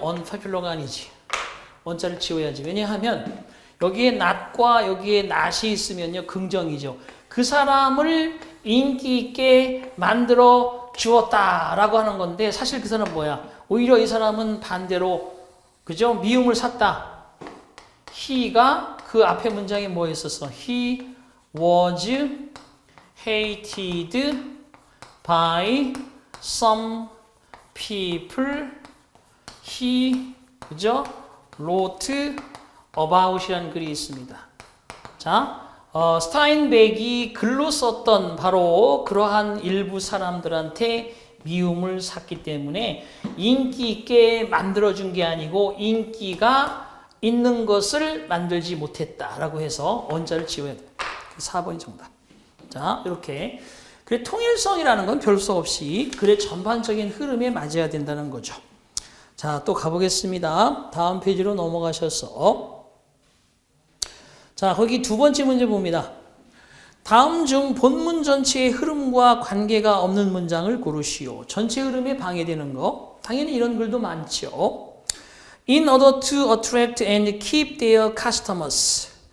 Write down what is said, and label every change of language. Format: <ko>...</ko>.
<ko>unpopular가 아니지. 원자를 지워야지. 왜냐하면 여기에 not과 여기에 not이 있으면요 긍정이죠. 그 사람을 인기 있게 만들어 주었다라고 하는 건데 사실 그 사람은 뭐야? 오히려 이 사람은 반대로 그죠? 미움을 샀다. he가 그 앞에 문장에 뭐 있었어?</ko> <en>He was hated by some people.</en> <ko>He 그죠? wrote about이라는 글이 있습니다. 자, 스타인백이 글로 썼던 바로 그러한 일부 사람들한테 미움을 샀기 때문에 인기 있게 만들어준 게 아니고 인기가 있는 것을 만들지 못했다라고 해서 원자를 지워야 돼요. 4번이 정답. 자, 이렇게. 그래, 통일성이라는 건 별 수 없이 글의 전반적인 흐름에 맞아야 된다는 거죠. 자, 또 가보겠습니다. 다음 페이지로 넘어가셔서. 자, 거기 두 번째 문제 봅니다. 다음 중 본문 전체의 흐름과 관계가 없는 문장을 고르시오. 전체 흐름에 방해되는 거. 당연히 이런 글도 많죠.</ko> <en>In order to attract and keep their customers.</en>